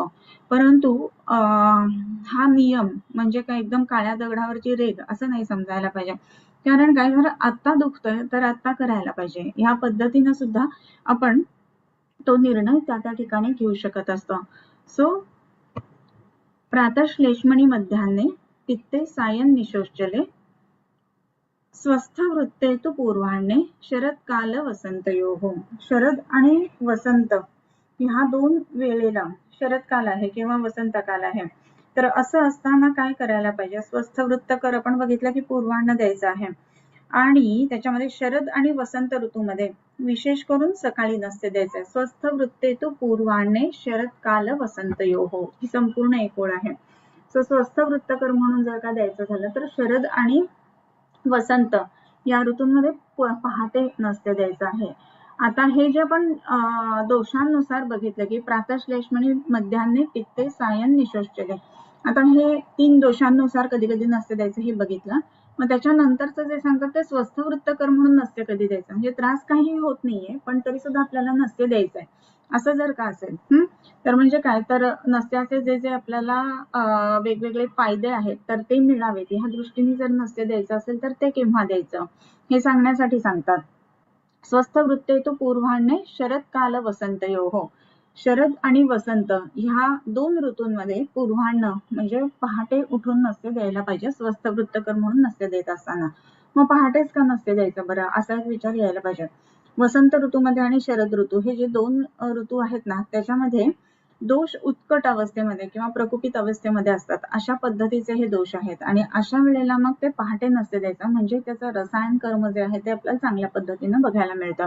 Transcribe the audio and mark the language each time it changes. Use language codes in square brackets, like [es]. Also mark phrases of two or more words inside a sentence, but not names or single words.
[mr] परंतु हा नियम म्हणजे काय एकदम काळ्या दगडावरची रेघ असं नाही समजायला पाहिजे. कारण काय जर आता दुखतंय तर आता करायला पाहिजे ह्या पद्धतीनं सुद्धा आपण तो निर्णय त्या ठिकाणी घेऊ शकत असतो. [sa] सो प्रातःश्लेष्मणी मध्यान्हे पित्ते सायं निशोश्चले स्वस्थ वृत्ते तु पूर्वाह्णे शरदकाल वसंतयोः. [mr] शरद आणि वसंत ह्या दोन वेळेला शरदकाल आहे किंवा वसंतकाल आहे तर असं असताना काय करायला पाहिजे. स्वस्थ वृत्त कर आपण बघितलं की पूर्वाह्न द्यायचं आहे आणि त्याच्यामध्ये शरद आणि वसंत ऋतूमध्ये विशेष करून सकाळी नस्य द्यायचंय. [sa] स्वस्थ वृत्ते तु पूर्वाह्णे शरदकाल वसंतयोः [mr] ही संपूर्ण एक ओळ आहे. सो स्वस्थ वृत्तकर म्हणून जर का द्यायचं झालं तर शरद आणि वसंत या ऋतूंमध्ये पहाटे नस्य द्यायचं आहे. आता हे जे आपण दोषांनुसार बघितलं की [sa] प्रातःश्लेष्मणी मध्यान्हे पित्ते सायं निशोश्चले, [mr] आता हे 3 दोषांनुसार कधी कधी नस्य द्यायचं हे बघितलं. मग त्याच्यानंतरचं जे सांगतात ते स्वस्थ वृत्तकर म्हणून नस्य कधी द्यायचं, म्हणजे त्रास काही होत नाहीये पण तरी सुद्धा आपल्याला नस्य द्यायचंय असं जर का असेल तर म्हणजे काय तर नस्याचे जे जे आपल्याला वेगवेगळे फायदे आहेत तर ते मिळावेत ह्या दृष्टीने जर नस्य द्यायचं असेल तर ते केव्हा द्यायचं हे सांगण्यासाठी सांगतात. [sa] स्वस्थ वृत्ते तु पूर्वाह्णे शरदकाल वसंतयोः. [mr] शरद आणि वसंत ह्या दोन ऋतूंमध्ये पूर्वाह्न म्हणजे पहाटे उठून नस्य द्यायला पाहिजे स्वस्थ वृत्तकर म्हणून नस्य देत असताना. मग पहाटेच का नस्य द्यायचं बरं असा एक विचार यायला पाहिजे. वसंत ऋतूमध्ये आणि शरद ऋतू हे जे दोन ऋतू आहेत ना त्याच्यामध्ये दोष उत्कट अवस्थेमध्ये किंवा प्रकुपित अवस्थेमध्ये असतात अशा पद्धतीचे हे दोष आहेत आणि अशा वेळेला मग ते पहाटे नस्य द्यायचं म्हणजे त्याचं रसायन कर्म जे आहे ते आपल्याला चांगल्या पद्धतीनं बघायला मिळतं.